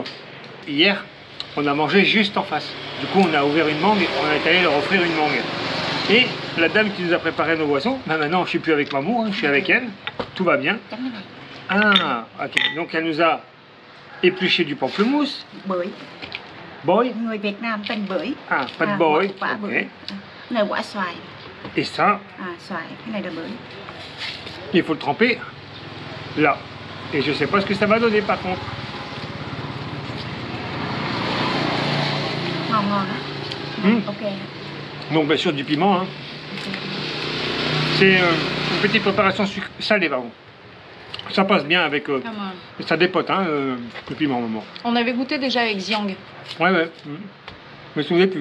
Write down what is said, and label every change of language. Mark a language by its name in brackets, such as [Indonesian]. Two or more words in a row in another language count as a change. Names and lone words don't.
[French] Hier, on a mangé juste en face. Du coup, on a ouvert une mangue, on est allé leur offrir une mangue. Et la dame qui nous a préparé nos boissons, bah maintenant je suis plus avec maman, hein, je suis avec elle. Tout va bien. Ah, ok. Donc elle nous a épluché du pamplemousse. [Vietnamese] Bưởi. Boy. Người Việt Nam tên bưởi. [French] Ah, pas de boy. [Vietnamese] Quả [French] Ok. [Vietnamese] bưởi. Này quả xoài. [French] Et ça, [Vietnamese] Xoài. Cái này là bưởi. [French] il faut le tremper là. Et je sais pas ce que ça va donner par contre. [Vietnamese] Ngon ngon á. [French] Ok. Donc bien sûr du piment. Hein. C'est une petite préparation salée, pardon. Ça passe bien avec... ça dépote, hein, le piment, maman. On avait goûté déjà avec Xiang. Ouais, ouais. Je me souviens plus.